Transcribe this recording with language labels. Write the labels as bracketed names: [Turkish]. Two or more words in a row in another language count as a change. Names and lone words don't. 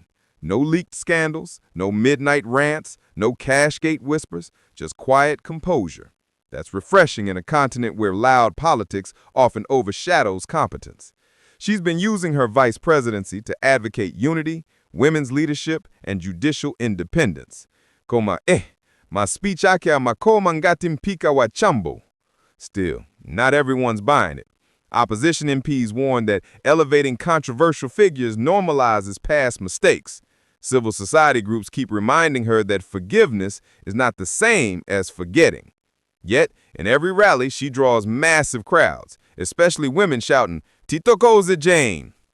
[English] No leaked scandals, no midnight rants, no cashgate whispers, just quiet composure. That's refreshing in a continent where loud politics often overshadows competence. She's been using her vice presidency to advocate unity, women's leadership, and judicial independence. [Nyanja] Koma ma speech ake amakoma ngati mpika wa chambo. [English] Still, not everyone's buying it. Opposition MPs warn that elevating controversial figures normalizes past mistakes. Civil society groups keep reminding her that forgiveness is not the same as forgetting. Yet, in every rally, she draws massive crowds, especially women shouting, Titokoze Jane.